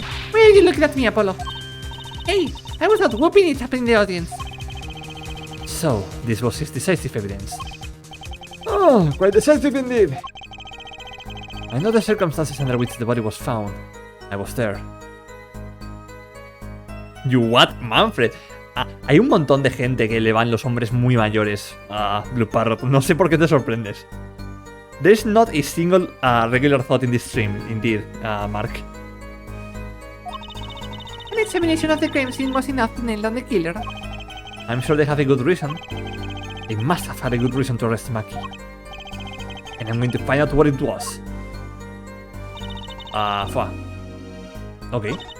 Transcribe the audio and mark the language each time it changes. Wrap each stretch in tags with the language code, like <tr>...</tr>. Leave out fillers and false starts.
<en>Why are you looking at me, Apollo? Hey, I was not whooping it up in the audience. So, this was his decisive evidence. Oh, quite decisive indeed. I know the circumstances under which the body was found. I was there. You what, Manfred?</en> <es>Hay un montón de gente que le van los hombres muy mayores a Blue Parrot. No sé por qué te sorprendes.</es> <en>There's not a single regular thought in this stream, indeed, Mark. An examination of the crime scene was enough to nail down the killer. I'm sure they have a good reason. They must have had a good reason to arrest Maki. And I'm going to find out what it was. Fuck. Okay.</en>